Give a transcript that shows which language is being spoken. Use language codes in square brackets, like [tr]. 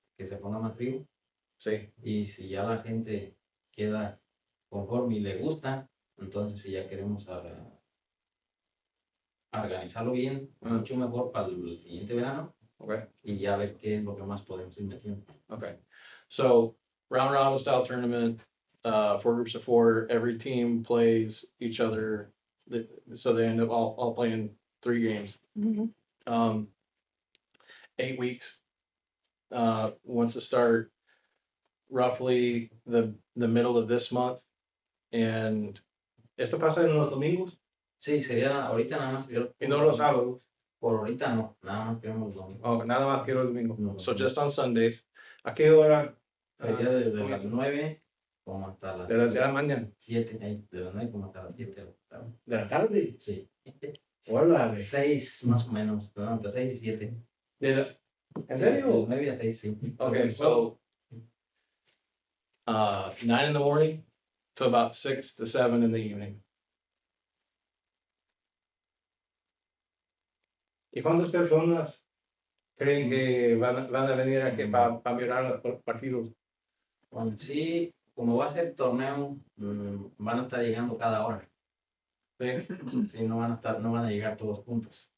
[es] que se ponga más frío. Sí. Y si ya la gente queda conforme y le gusta, entonces si ya queremos organizarlo bien, mucho mejor para el siguiente verano, [en] Okay. [es] y ya ver qué es lo que más podemos ir metiendo. [en] Okay, so round robin style tournament, 4 groups of 4, every team plays each other. So they end up all playing 3 games. Mhm. 8 weeks. Wants to start roughly the middle of this month. And [es] esto pasa en los domingos Sí, sería ahorita nada más. y no los sábados. Por ahorita no, nada más queremos lo mismo. Oh, nada más que los domingos. No, [en] So [es] no. [en] just on Sundays. [es] ¿A qué hora? Sería desde las 9 como hasta las De la mañana. 7, de las 9 como hasta las 7 de la tarde. ¿De la tarde? Sí. Hola. 6 más o menos, ¿no? Entre 6 y 7. ¿En serio? 9 a 6, sí. [en] Okay, so 9 in the morning to about 6 to 7 in the evening. [es] ¿Y cuántas personas creen que van a venir aquí para mirar los partidos? Bueno, sí, como va a ser torneo, van a estar llegando cada hora. Sí, Sí, no van a llegar todos juntos.